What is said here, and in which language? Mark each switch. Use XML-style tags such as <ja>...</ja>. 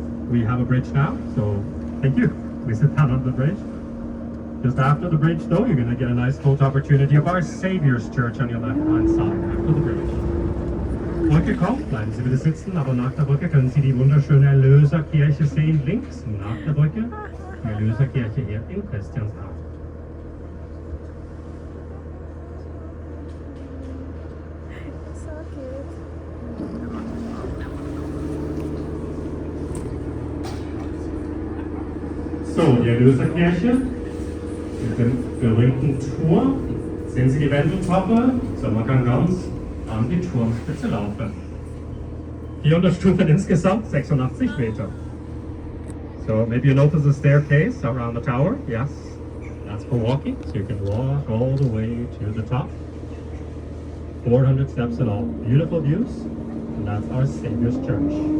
<en>We have a bridge now, so thank you. We sit down on the bridge. Just after the bridge, though, you're going to get a nice photo opportunity of our Savior's Church on your left-hand side after the bridge.</en> <de>Brücke kommt, bleiben Sie bitte sitzen, aber nach der Brücke können Sie die wunderschöne Erlöserkirche sehen, links nach der Brücke. Die Erlöserkirche hier in Christianshavn.</de> <en>So cute.</en> <de>So, die Erlöserkirche mit dem berühmten Turm. Sehen Sie die Wendeltreppe? So, man kann ganz an die Turmspitze laufen. 400 Stufen insgesamt, 86 Meter.</de> <en>So, maybe you notice the staircase around the tower. Yes, that's for walking. So you can walk all the way to the top. 400 steps in all. Beautiful views. And that's our Savior's Church.</en>